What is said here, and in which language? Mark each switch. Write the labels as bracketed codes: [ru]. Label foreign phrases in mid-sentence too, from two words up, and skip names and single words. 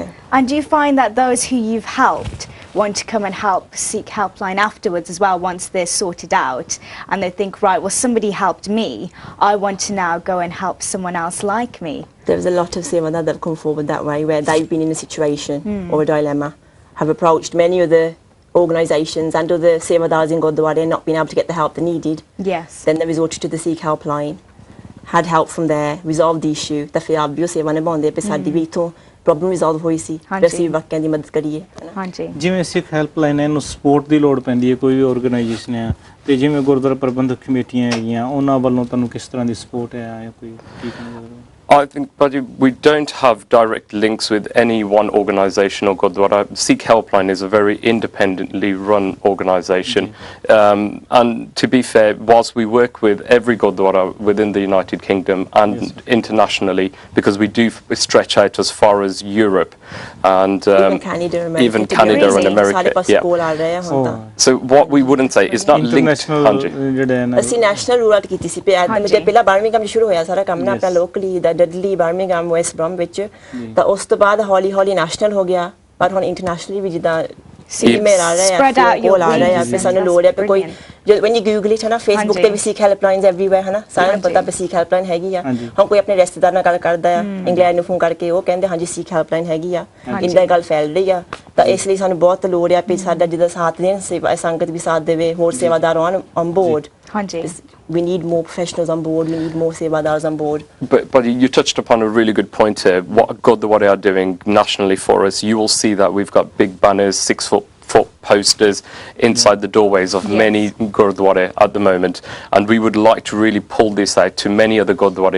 [en] And do you find that those who you've helped want to come and help Sikh Helpline afterwards as well once they're sorted out, and they think, right, well, somebody helped me, I want to now go and help someone else like me? There's a lot of sevadar that have come forward that way, where they've been in a situation or a dilemma, have approached many other organisations and other sevadars in Gurdwara and not been able to get the help they needed. Then they resorted to the Sikh Helpline, had help from there, resolved the issue, [pa] ਤਾਂ ਫਿਰ ਆਪ ਵੀ ਉਹ ਸੇਵਾ ਨਿਭਾਉਂਦੇ ਪਏ। ਸਾਡੀ ਵੀ ਇੱਥੋਂ ਪ੍ਰੋਬਲਮ ਰਿਜ਼ੋਲਵ ਹੋਈ ਸੀ, ਅਸੀਂ ਵੀ ਵਾਕਿਆਂ ਦੀ ਮਦਦ ਕਰੀਏ। ਜਿਵੇਂ ਸਿੱਖ ਹੈਲਪਲਾਈਨ ਇਹਨੂੰ ਸਪੋਰਟ ਦੀ ਲੋੜ ਪੈਂਦੀ ਹੈ, ਕੋਈ ਵੀ ਆਰਗੇਨਾਈਜੇਸ਼ਨ ਆ, ਤੇ ਜਿਵੇਂ ਗੁਰਦੁਆਰਾ ਪ੍ਰਬੰਧਕ ਕਮੇਟੀਆਂ ਹੈਗੀਆਂ, ਉਹਨਾਂ ਵੱਲੋਂ ਤੁਹਾਨੂੰ ਕਿਸ ਤਰ੍ਹਾਂ ਦੀ ਸਪੋਰਟ ਹੈ ਜਾਂ ਕੋਈ ਕੀ ਕਹਿੰਦੇ? [en] I think, Bhaji, we don't have direct links with any one organisation or Gurdwara. Sikh Helpline is a very independently run organisation. And to be fair, whilst we work with every Gurdwara within the United Kingdom and internationally, because we do stretch out as far as Europe and even Canada, America, even Canada and America. Yeah. So what we wouldn't say is not linked. [pa] ਅਸੀਂ [en] national rule out [pa] ਕੀਤੀ ਸੀ ਜੇ ਪਹਿਲਾਂ ਬਰਮਿੰਘਮ ਸ਼ੁਰੂ ਹੋਇਆ ਸਾਰਾ ਕੰਮ ਨਾ ਆਪਣਾ ਲੋਕਲੀ ਦਾ ਡਡਲੀ ਬਰਮਿੰਘਮ ਵੈਸਟ ਬ੍ਰਮ ਵਿੱਚ ਤਾਂ ਉਸ ਤੋਂ ਬਾਅਦ ਹੌਲੀ ਹੌਲੀ ਨੈਸ਼ਨਲ ਹੋ ਗਿਆ ਪਰ ਹੁਣ ਇੰਟਰਨੈਸ਼ਨਲੀ ਵੀ ਜਿੱਦਾਂ ਈਮੇਲ ਆ ਰਿਹਾ ਹੈ ਕੋਲ ਆ ਰਿਹਾ ਹੈ ਸਾਨੂੰ ਲੋੜ ਹੈ ਕੋਈ [en] when you google it [pa] ਹੈ ਨਾ ਫੇਸਬੁੱਕ ਤੇ ਵੀ ਸਿੱਖ ਹੈਲਪਲਾਈਨਸ ਐਵਰੀਵੇਅਰ ਹੈ ਨਾ ਸਾਰਿਆਂ ਨੂੰ ਪਤਾ ਵੀ ਸਿੱਖ ਹੈਲਪਲਾਈਨ ਹੈਗੀ ਆ ਹੁਣ ਕੋਈ ਆਪਣੇ ਰਿਸ਼ਤੇਦਾਰ ਨਾਲ ਗੱਲ ਕਰਦਾ ਆ ਇੰਗਲੈਂਡ ਨੂੰ ਫੋਨ ਕਰਕੇ ਉਹ ਕਹਿੰਦੇ ਹਾਂਜੀ ਸਿੱਖ ਹੈਲਪਲਾਈਨ ਹੈਗੀ ਆ ਇੰਦਾ ਗੱਲ ਫੈਲ ਰਹੀ ਆ ਤਾਂ ਇਸ ਲਈ ਸਾਨੂੰ ਬਹੁਤ ਲੋੜ ਆ ਵੀ ਸਾਡਾ ਜਿਹਦਾ ਸਾਥ ਦੇਣ ਸੇਵਾ ਸੰਗਤ ਵੀ ਸਾਥ ਦੇਵੇ ਹੋਰ ਸੇਵਾਦਾਰ [en] on board. [pa] ਹਾਂਜੀ [en] We need more professionals on board. We need more sevadars on board. But you touched upon a really good point here. What Gurdwara are doing nationally for us, you will see that we've got big banners, 6-foot posters inside the doorways of many Gurdwara at the moment, and we would like to really pull this out to many other Gurdwara.